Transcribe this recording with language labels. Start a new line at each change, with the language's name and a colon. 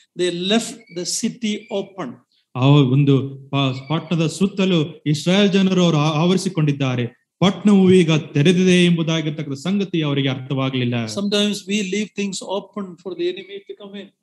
English: They left the city open.
Kannada: ಆ ಒಂದು ಪಟ್ಟಣದ ಸುತ್ತಲೂ ಇಸ್ರಾಯೇಲ್ ಜನರು ಅವರು ಆವರಿಸಿಕೊಂಡಿದ್ದಾರೆ. ಪಟ್ಟಣವು ಈಗ ತೆರೆದಿದೆ ಎಂಬುದಾಗಿರ್ತಕ್ಕಂಥ ಸಂಗತಿ ಅವರಿಗೆ ಅರ್ಥವಾಗಲಿಲ್ಲ.
English: Sometimes we leave things open for the enemy to come in.